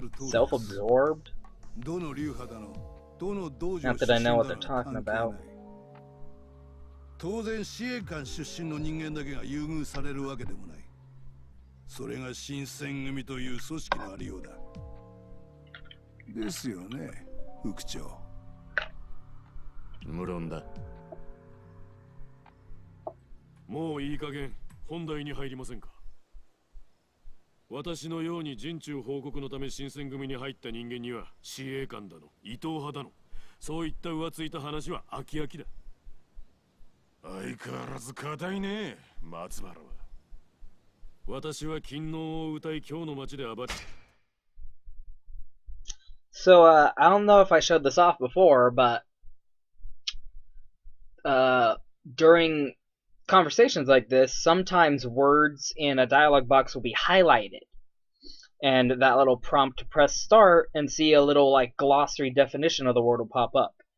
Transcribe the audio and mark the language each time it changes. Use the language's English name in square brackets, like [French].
[English] Self-absorbed? Not that I know what they're talking about. [Japanese] 当然司令官出身の人間だけが優遇されるわけでもない。それが新選組という組織のありようだ。ですよね、副長。無論だ。もういい加減本題に入りませんか。私のように陣中報告のため新選組に入った人間には司令官だの伊藤派だのそういった浮ついた話は飽き飽きだ。相変わらず硬いね、松原は。私は勤王を歌い今日の街で暴れ。 [English] So, I don't know if I showed this off before, but during conversations like this, sometimes words in a dialogue box will be highlighted. And that little prompt to press start and see a little like glossary definition of the word will pop up.